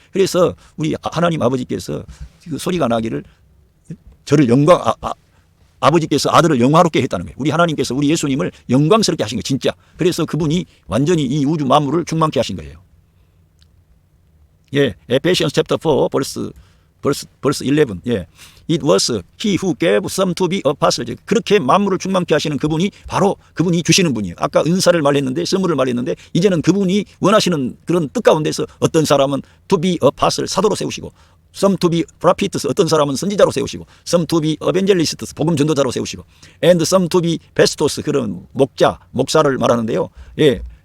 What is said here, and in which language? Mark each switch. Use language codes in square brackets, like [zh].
[ko] 그래서 우리 하나님 아버지께서 그 소리가 나기를 저를 아버지께서 아들을 영화롭게 했다는 거예요. 우리 하나님께서 우리 예수님을 영광스럽게 하신 거예요. 진짜. 그래서 그분이 완전히 이 우주 만물을 충만케 하신 거예요. [en] 예, 에페시언스 챕터 4 벌스 11. [ko] 예. [en] It was he who gave some to be apostles. [ko] 그렇게 만물을 충만케 하시는 그분이 바로 그분이 주시는 분이에요. 아까 은사를 말했는데 선물을 말했는데 이제는 그분이 원하시는 그런 뜻 가운데서 어떤 사람은 [en] to be apostle [ko] 사도로 세우시고 [en] some to be prophets [ko] 어떤 사람은 선지자로 세우시고 [en] some to be evangelists [ko] 복음 전도자로 세우시고 [en] and some to be pastors [ko] 그런 목사를 말하는데요. 예.